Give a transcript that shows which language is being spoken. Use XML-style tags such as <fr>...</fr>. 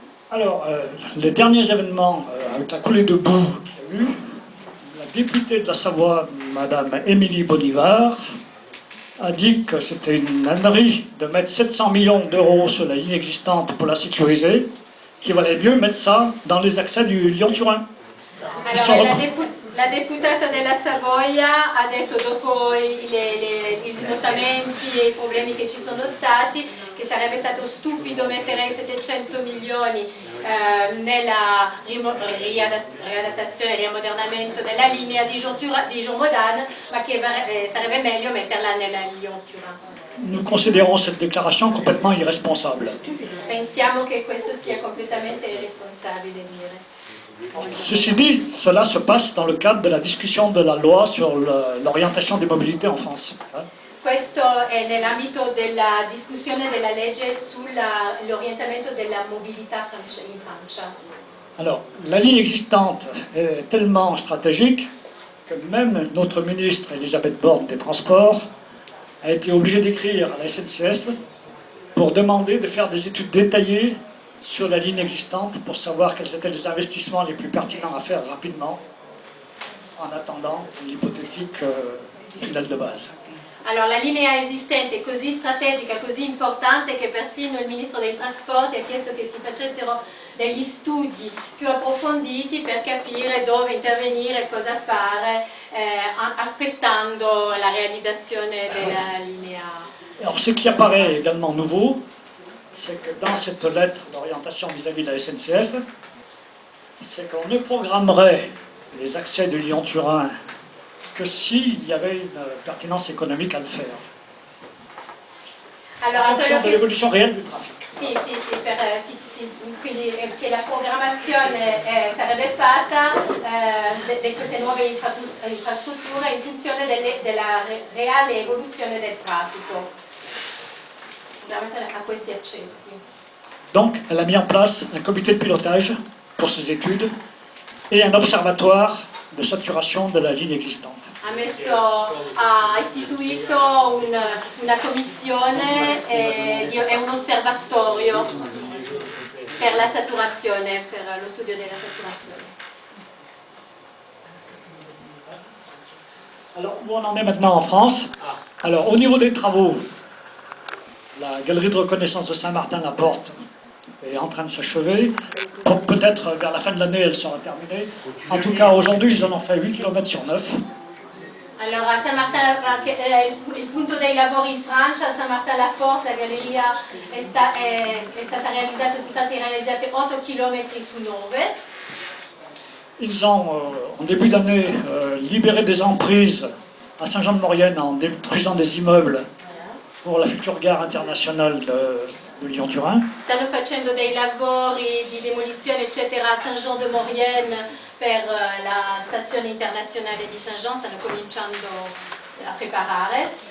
<fr>Alors, les derniers événements avec la coulée de boue qu'il y a eu, la députée de la Savoie, Madame Émilie Bolivar, a dit que c'était une ânerie de mettre 700 millions d'euros sur la ligne existante pour la sécuriser, qu'il valait mieux mettre ça dans les accès du Lyon-Turin.</fr> <it>Allora, la deputata della Savoia ha detto, dopo gli smottamenti e i problemi che ci sono stati, che sarebbe stato stupido mettere 700 milioni nella riadattazione e riammodernamento della linea Dijon-Modane, ma che sarebbe meglio metterla nella Lyon-Turin.</it> <fr>Nous considérons cette déclaration complètement irresponsable.</fr> <it>Pensiamo che questo sia completamente irresponsabile dire.</it> <fr>Ceci dit, cela se passe dans le cadre de la discussion de la loi sur l'orientation des mobilités en France.</fr> <it>Questo è nell'ambito della discussione della legge sull'orientamento della mobilità in Francia.</it> <fr>Alors, la ligne existante est tellement stratégique que même notre ministre Elisabeth Borne des Transports a été obligée d'écrire à la SNCF pour demander de faire des études détaillées sur la ligne existante pour savoir quels étaient les investissements les plus pertinents à faire rapidement en attendant l'hypothétique tunnel de base.</fr> <it>Allora, la linea esistente è così strategica, così importante che persino il Ministro dei Trasporti ha chiesto che si facessero degli studi più approfonditi per capire dove intervenire, cosa fare, aspettando la réalisation de la linea.</it> <fr>Alors, ce qui apparaît également nouveau, c'est que dans cette lettre d'orientation vis-à-vis de la SNCF, c'est qu'on ne programmerait les accès de Lyon-Turin que s'il y avait une pertinence économique à le faire. Alors, en fonction de l'évolution réelle du trafic.</fr> <it>Sì, si quindi che la programmazione sarebbe fatta di queste nuove infrastrutture in funzione della reale evoluzione del traffico, a questi accessi.</it> <fr>Donc, elle a mis en place un comité de pilotage pour ces études et un observatoire de saturation de la ligne existante.</fr> <it>Ha istituito una commissione e un osservatorio per la saturazione, per lo studio della saturazione.</it> <fr>Alors, où on en est maintenant en France? Alors, au niveau des travaux, la galerie de reconnaissance de Saint-Martin-la-Porte est en train de s'achever. Peut-être vers la fin de l'année, elle sera terminée. En tout cas, aujourd'hui, ils en ont fait 8 km sur 9.</fr> <it>Allora, a San Martin, il punto dei lavori in Francia, a San Martin-la-Porte, la galleria è stata realizzata, sono state realizzate 8 km su 9.</it> <fr>Ils ont, en début d'année, libéré des emprises à Saint-Jean-de-Maurienne en détruisant des immeubles pour la future gare internationale de Lyon-Turin.</fr> <it>Stanno facendo dei lavori di demolizione eccetera a Saint-Jean-de-Maurienne per la stazione internazionale di Saint-Jean, stanno cominciando a preparare.</it>